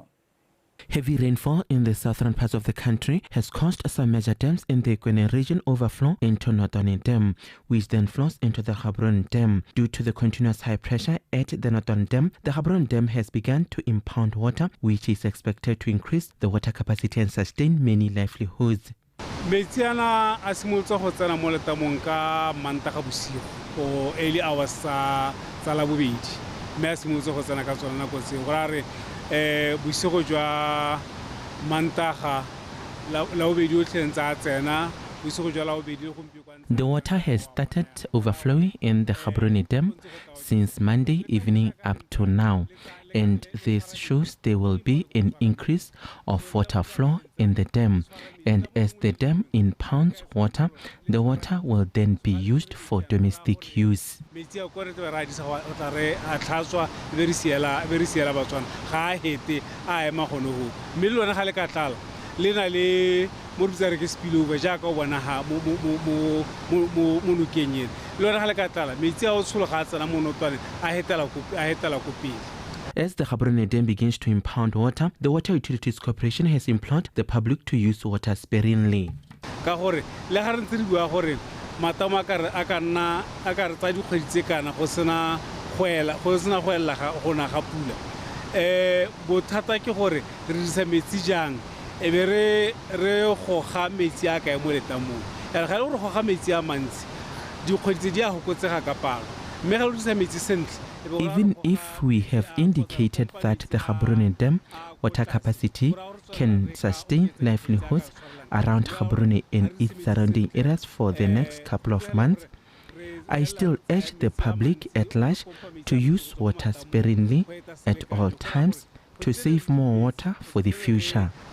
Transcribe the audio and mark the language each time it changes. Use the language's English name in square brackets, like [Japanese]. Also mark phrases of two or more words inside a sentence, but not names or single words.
[English] Heavy rainfall in the southern parts of the country has caused some major dams in the Ekwene region overflow into Notwane Dam, which then flows into the Gaborone Dam. Due to the continuous high pressure at the Notwane Dam, the Gaborone Dam has begun to impound water, which is expected to increase the water capacity and sustain many livelihoods. [Tswana] Metsiana a simolotse go tsena mo letamong ka mantaga bosigo o [English] early hours [Tswana] tsa labobedi mme a simolotse go tsena ka tsona nako tseo go ra re bosigo jwa mantaga labobedi o tlhentsa tsena bosigo jwa labobedi go mpio. [English] The water has started overflowing in the Gaborone Dam since Monday evening up to now, and this shows there will be an increase of water flow in the dam, and as the dam impounds water, the water will then be used for domestic use. [Tswana] Spillover jaaka o bona ha mo nokeng le ga le ka tlala metsi a o tshologa a tsena mo notwane a hetela ko pele. [English] As the Gaborone Dam begins to impound water, the Water Utilities Corporation has implored the public to use water sparingly. [Tswana] Ka gore le ga re ntse re bua gore matamo a ka nna a ka re tsa dikgwedi tse kana go sena go ela go na ga pula. Bothata ke gore re dirisa metsi jang e be re goga metsi a kae mo letamong ga re gore goga metsi a mantsi dikgwedi tse di a gokotsega ka palo mme ga re dirisa metsi sentle. [English] Even if we have indicated that the Gaborone Dam water capacity can sustain livelihoods around Gaborone and its surrounding areas for the next couple of months, I still urge the public at large to use water sparingly at all times to save more water for the future.